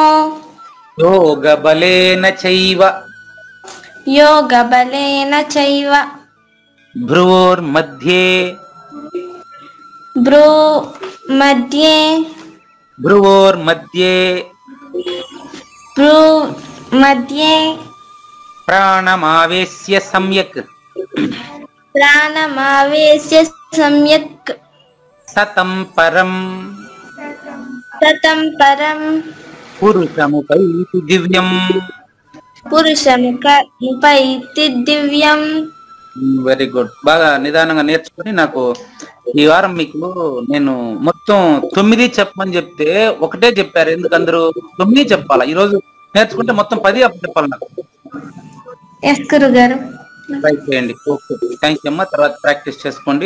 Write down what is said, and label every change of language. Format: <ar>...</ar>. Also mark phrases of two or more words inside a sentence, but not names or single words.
<sa>యోగ బలేన చైవ యోగ బలేన చైవ భ్రువోర్మధ్యే భ్రూ మధ్యే భ్రువోర్మధ్యే భ్రూ మధ్యే ప్రాణమావేశ్య సమ్యక్ ప్రాణమావేశ్య సమ్యక్ సతం పరం సతం పరం పురుషముపైతి దివ్యం. పురుషముపైతి దివ్యం.</sa> <en>very good.</en> <te>బాగా నిదానంగా నేర్చుకుని నాకు ఈ వారం మీకు నేను మొత్తం 9 చెప్పమని చెప్తే ఒకటే చెప్పారు. ఎందుకు అందరూ 9 చెప్పాలా? ఈ రోజు నేర్చుకుంటే మొత్తం 10 అప్పుడు చెప్పాలి నాకు. ఎస్ గురువు గారు. ట్రై చేయండి.</te> <en>okay thank you</en> <te>అమ్మా. తర్వాత ప్రాక్టీస్ చేసుకోండి.</te>